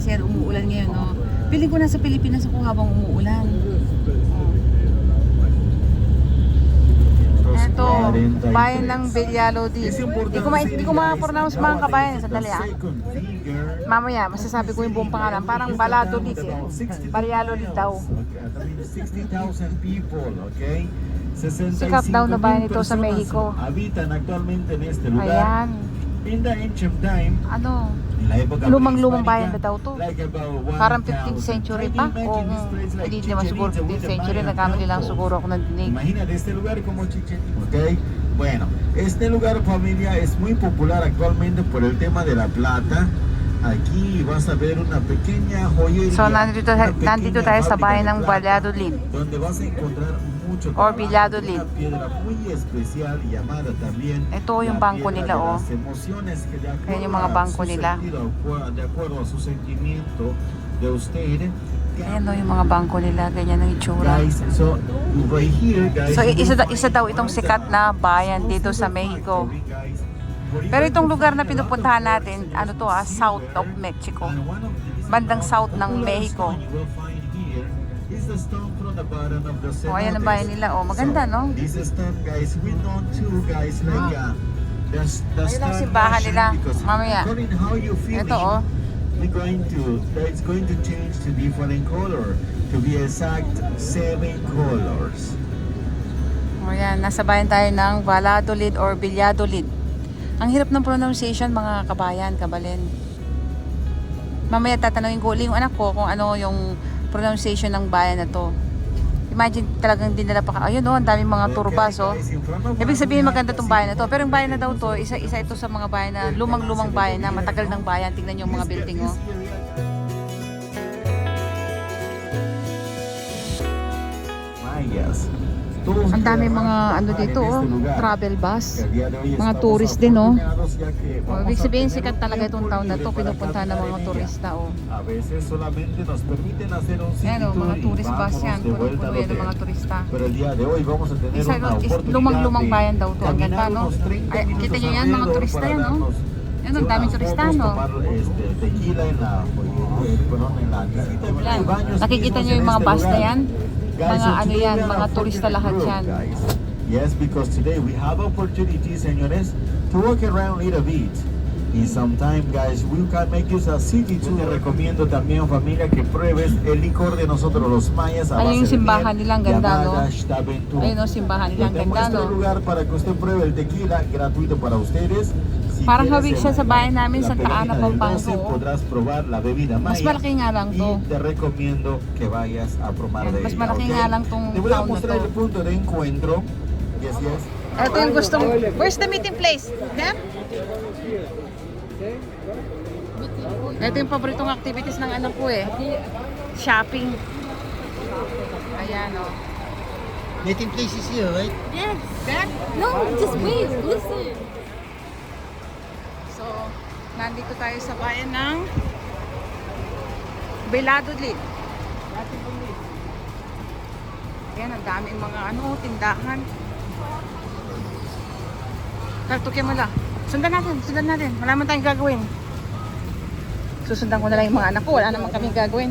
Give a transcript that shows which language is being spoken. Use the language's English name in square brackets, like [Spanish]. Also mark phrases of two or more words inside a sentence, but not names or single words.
[Filipino] Yan, umuulan ngayon o. Piling ko nasa Pilipinas ako habang umuulan. Ito, bayan ng Valladolid. Hindi ko ma-pronounce mga kabayan. Sandali ah. Mamaya, masasabi ko yung buong pangalan. Parang Valladolid eh. Valladolid daw. [English] 60,000 people, okay? [Filipino] Sikat daw na bayan ito sa Mexico. [Spanish] Habitan actualmente en este lugar. [Filipino] Ayan. [English] In the ancient time, [Filipino] Ano? [Spanish] en la época [Filipino] Lumang-lumang bayan na daw to. [English] like about [Filipino] Parang 1,000. [English] 15th century pa. Maybe [Filipino] Kung [English] imagine this place like [Filipino] hindi naman [English] Chichen [Filipino] siguro [English] Itza with 15th the century. Mayan [Filipino] Nagkamali lang [English] temples. [Filipino] siguro ako ng dinig. [Spanish] Imagínate este lugar como Chichen Itza, ¿ok? Bueno, este lugar, familia, es muy popular actualmente por el tema de la plata. Aquí vas a ver una pequeña joyería. [Filipino] So, nandito tayo sa bayan ng Valladolid, Valladolid. [Spanish] donde vas a encontrar mucho [Filipino] Or [Spanish] trabajo, [Filipino] Valladolid. [Spanish] una piedra muy especial llamada también [Filipino] Ito yung [Spanish] la [Filipino] bangko [Spanish] piedra [Filipino] nila, [Spanish] de [Filipino] oh. [Spanish] las emociones, que de [Filipino] Ayan yung [Spanish] acuerdo [Filipino] mga [Spanish] a [Filipino] bangko [Spanish] su [Filipino] nila. [Spanish] sentido, de acuerdo a su sentimiento de usted. [Filipino] Ayan o, yung mga bangko nila. Ganyan ang itsura. [English] Guys, so right here, guys. [Filipino] So, isa daw itong sikat na bayan dito sa Mexico. Pero itong lugar na pinupuntahan natin, ano to [English] south of Mexico. [Filipino] Bandang south ng Mexico. O, ayan ang bayan nila. O, maganda, no? [English] This stone, guys, we know too, guys, like the [Filipino] Ayun ang [English] stone [Filipino] simbahan [English] motion, [Filipino] nila. [English] because [Filipino] Mamaya. [English] according how you feel [Filipino] Ito, o. [English] it's going to change to different color, to be exact 7 colors. [Filipino] O, yan. Nasa bayan tayo ng Valladolid or Valladolid. Ang hirap ng pronunciation, mga kabayan, kabalin. Mamaya tatanungin ko ulit yung anak ko kung ano yung pronunciation ng bayan na to. Imagine talagang dinala pa ka. Ayun o, ang daming mga turbas o. Ibig sabihin maganda tong bayan na to. Pero yung bayan na daw to, isa ito sa mga bayan na lumang-lumang bayan na matagal ng bayan. Tingnan yung mga building o. Mayas. Ang dami mga ano dito oh, [English] travel bus. [Filipino] Mga tourist din oh. Ibig sabihin sikat talaga itong town na to, pinupuntahan ng mga turista oh. [Spanish] A veces solamente nos permiten hacer un [Filipino] Ayan oh, mga [English] tourist bus [Filipino] yan, puno-puno yan ng mga turista. [Spanish] Pero el día de hoy vamos a tener [Filipino] Isa, [Spanish] una oportunidad [Filipino] lumang-lumang [Spanish] de [Filipino] bayan daw to. Ang ganda [Spanish] caminar [Filipino] no? [Spanish] unos 30 [Filipino] Ay, kita [Spanish] minutos [Filipino] nyo yan, mga [Spanish] alrededor [Filipino] turista [Spanish] para [Filipino] yan oh. [Spanish] darnos [Filipino] Yan, ang daming turista [Spanish] unas [Filipino] no. [Spanish] fotos, tomar tequila en la casita. [Filipino] Yan. Nakikita nyo yung mga bus na yan? Mga ano yan, mga turista lahat yan. [English] Yes, because today we have opportunity, señores, to walk around a little bit. Y sometime, guys, we can make use a city tour. [Spanish] Te recomiendo también, familia, que pruebes el licor de nosotros los mayas. [Filipino] Ayun yung simbahan nila, ang ganda no. Ayun yung simbahan nila, ang ganda [Spanish] Tenemos [Filipino] no. [Spanish] lugar para que usted pruebe el tequila gratuito para ustedes. Si [Filipino] Parang [Spanish] quieres [Filipino] hawig siya sa bayan namin, [Spanish] la [Filipino] Santa Ana, [Spanish] pequeña del [Filipino] Pampanga, [Spanish] 12, [Filipino] oh. [Spanish] podrás probar la bebida [Filipino] Mas [Spanish] maya. [Filipino] malaki nga lang to. [Spanish] Y te recomiendo que vayas a probar de [Filipino] Mas [Spanish] ella, [Filipino] malaki [Spanish] ¿ok? [Filipino] nga lang tong [Spanish] Te voy a [Filipino] town na [Spanish] mostrar [Filipino] to. [Spanish] el punto de encuentro. [English] Yes, yes. [Filipino] Ito yung gustong, [English] where's the meeting place? There? [Filipino] Ito yung paboritong activities ng anak ko eh. Shopping. Ayan o. [English] Meeting place is here, right? Yes. There? No, just wait. Listen. [Filipino] So, nandito tayo sa bayan ng Valladolid. Ayan, ang daming mga tindahan. Tukyan mo lang. Sundan natin. Wala naman tayong gagawin. Susundan ko na lang yung mga anak ko. Wala naman kaming gagawin.